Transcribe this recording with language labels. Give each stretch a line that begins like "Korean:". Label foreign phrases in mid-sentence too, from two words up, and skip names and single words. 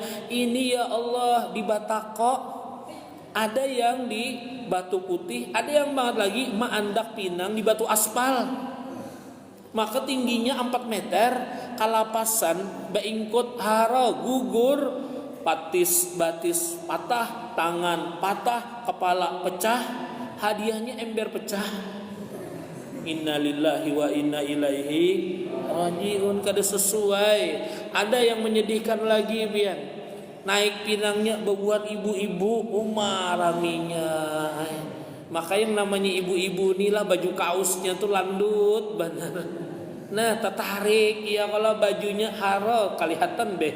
Banjar: Ini ya Allah di Batako, ada yang di Batu Putih, ada yang banget lagi maandak pinang di batu aspal. Maka tingginya 4 meter, kalapasan beingkut hara gugur, batis patah, tangan patah, kepala pecah, hadiahnya ember pecah.
Arabic: Innalillahi wa inna ilaihi rajiun.
Banjar: Kada sesuai. Ada yang menyedihkan lagi, pian. Naik pinangnya bebuat ibu-ibu, raminya. Maka yang namanya ibu-ibu inilah baju kaosnya tuh landut benar. Nah, tertarik ya kalau bajunya haro kelihatan BH.